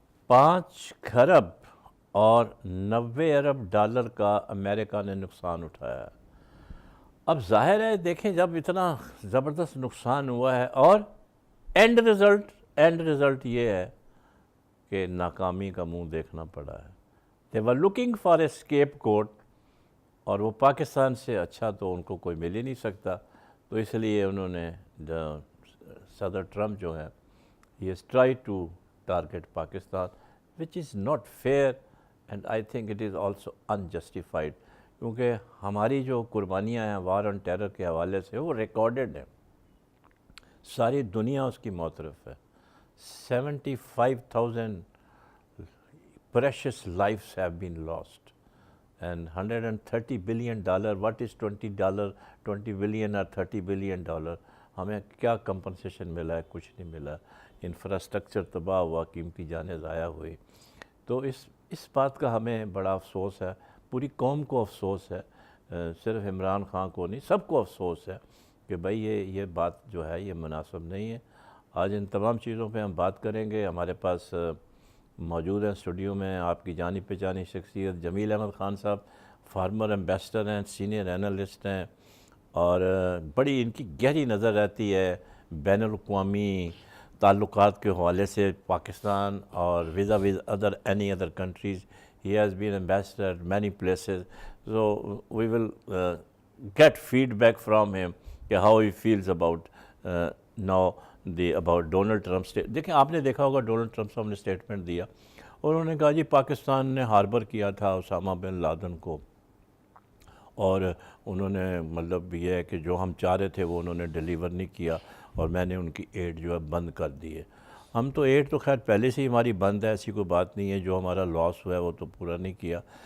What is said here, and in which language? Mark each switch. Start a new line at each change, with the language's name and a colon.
Urdu: 5 کھرب اور 90 ارب ڈالر کا امریکہ نے نقصان اٹھایا ہے۔ اب ظاہر ہے دیکھیں جب اتنا زبردست نقصان ہوا ہے، اور اینڈ رزلٹ یہ ہے کہ ناکامی کا منہ دیکھنا پڑا ہے۔
English: they were looking for a scapegoat،
Urdu: اور وہ پاکستان سے اچھا تو ان کو کوئی مل ہی نہیں سکتا، تو اس لیے انہوں نے صدر ٹرمپ جو ہے
English: he has tried to target Pakistan, which is not fair and I think it is also unjustified.
Urdu: کیونکہ ہماری جو قربانیاں ہیں وار آن ٹیرر کے حوالے سے وہ ریکارڈڈ ہیں، ساری دنیا اس کی معترف ہے.
English: 75,000 precious lives have been lost and $130 billion. What is $20 billion or $30 billion?
Urdu: ہمیں کیا کمپنسیشن ملا ہے؟ کچھ نہیں ملا. انفراسٹرکچر تباہ ہوا، قیمتی جانیں ضائع ہوئی. تو اس بات کا ہمیں بڑا افسوس ہے، پوری قوم کو افسوس ہے، صرف عمران خان کو نہیں، سب کو افسوس ہے کہ بھائی یہ بات جو ہے یہ مناسب نہیں ہے. آج ان تمام چیزوں پہ ہم بات کریں گے. ہمارے پاس موجود ہیں اسٹوڈیو میں آپ کی جانی پہچانی شخصیت جمیل احمد خان صاحب، فارمر ایمبیسڈر ہیں، سینئر اینالسٹ ہیں، اور بڑی ان کی گہری نظر رہتی ہے بین الاقوامی تعلقات کے حوالے سے پاکستان اور
English: With other any other countries. He has been ambassador at many places, so we will get feedback from him how he feels about now about Donald Trump's state.
Urdu: دیکھیں آپ نے دیکھا ہوگا ڈونلڈ ٹرمپ صاحب نے اسٹیٹمنٹ دیا اور انہوں نے کہا جی پاکستان نے ہاربر کیا تھا اسامہ بن لادن کو، اور انہوں نے مطلب یہ ہے کہ جو ہم چاہ رہے تھے وہ انہوں نے ڈیلیور نہیں کیا اور میں نے ان کی ایڈ جو ہے بند کر دی ہے. ہم تو ایڈ تو خیر پہلے سے ہی ہماری بند ہے، ایسی کوئی بات نہیں ہے، جو ہمارا لاس ہوا ہے وہ تو پورا نہیں کیا.